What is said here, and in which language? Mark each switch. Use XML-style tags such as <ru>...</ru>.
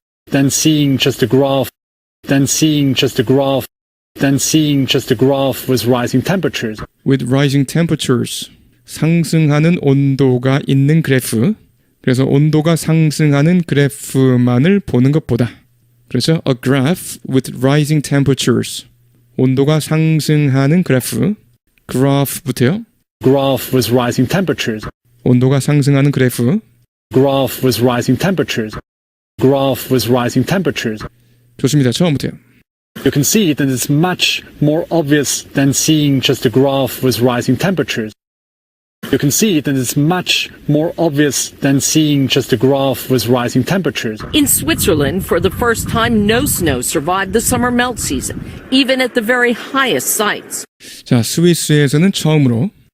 <en>Than seeing just a graph. Than seeing just a graph. Than seeing just a graph with rising temperatures. With rising temperatures.</en> <ko>상승하는 온도가 있는 그래프. 그래서 온도가 상승하는 그래프만을 보는 것보다. 그래서</ko> <en>a graph with rising temperatures.</en> <ko>온도가 상승하는 그래프. graph부터요.</ko> <en>Graph with rising temperatures.</en> <ko>온도가 상승하는 그래프.</ko> <en>Graph with rising temperatures. Graph with rising temperatures.</en> <ko>좋습니다. 처음부터요.</ko> <en>You can see that it's much more obvious than seeing just a graph with rising temperatures. You can see that it's much more obvious than seeing just a graph with rising temperatures. In Switzerland, for the first time, no snow survived the summer melt season, even at the very highest sites.</en> <ko>자, 스위스에서는 처음으로</ko>